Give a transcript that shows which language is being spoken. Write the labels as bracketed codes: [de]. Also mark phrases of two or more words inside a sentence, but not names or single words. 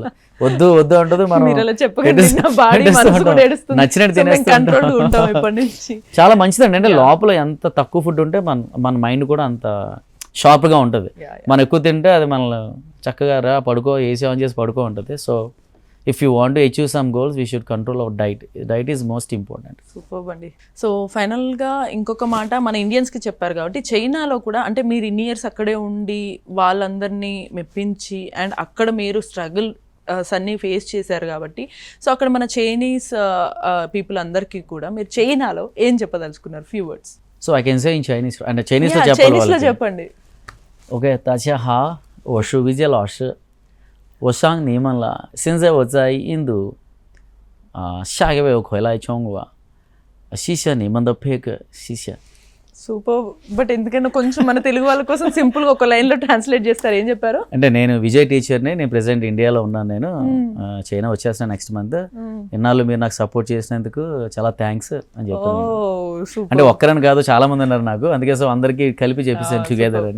[te] వద్దు అంటుంది, మనం నచ్చినట్టు తినేస్తాం. చాలా మంచిదండి. అంటే లోపల ఎంత తక్కువ ఫుడ్ ఉంటే మన మైండ్ కూడా అంత షార్ప్గా ఉంటుంది. మనం ఎక్కువ తింటే అది మనల్ని చక్కగా పడుకో, [en] AC on [te] చేసి పడుకో ఉంటుంది. [en] So if you want to achieve some goals we should control our diet is most important. [te] సూపర్ అండి. సో ఫైనల్గా ఇంకొక మాట మన ఇండియన్స్కి చెప్పారు కాబట్టి చైనాలో కూడా అంటే మీరు ఇన్ని ఇయర్స్ అక్కడే ఉండి వాళ్ళందరినీ మెప్పించి అండ్ అక్కడ మీరు స్ట్రగుల్ అన్నీ ఫేస్ చేశారు కాబట్టి సో అక్కడ మన [en] Chinese people [te] అందరికీ కూడా మీరు చైనాలో ఏం చెప్పదలుచుకున్నారు? [en] few words. So I can say in Chinese. అంటే చైనీస్లో [te] చెప్పండి. ఓకే, [zh] 大家好，我是维杰老师。我上你们了，现在我在印度，下个月我回来中国，谢谢你们的配合，谢谢。 [te] సూపర్. బట్ ఎందుకన్నా కొంచెం మన తెలుగు వాళ్ళ కోసం సింపుల్గా ఒక లైన్లో ట్రాన్స్లేట్ చేస్తారు, ఏం చెప్పారు? అంటే నేను విజయ్ టీచర్ని, నేను ప్రెసెంట్ ఇండియాలో ఉన్నాను. నేను చైనా వచ్చేస్తాను [en] next month. [te] ఇన్నాళ్ళు మీరు నాకు సపోర్ట్ చేసినందుకు చాలా థ్యాంక్స్ అని చెప్పాను. అంటే ఒక్కరని కాదు, చాలా మంది ఉన్నారు నాకు, అందుకే సో అందరికీ కలిపి చెప్పేసాను టుగెదర్ అని.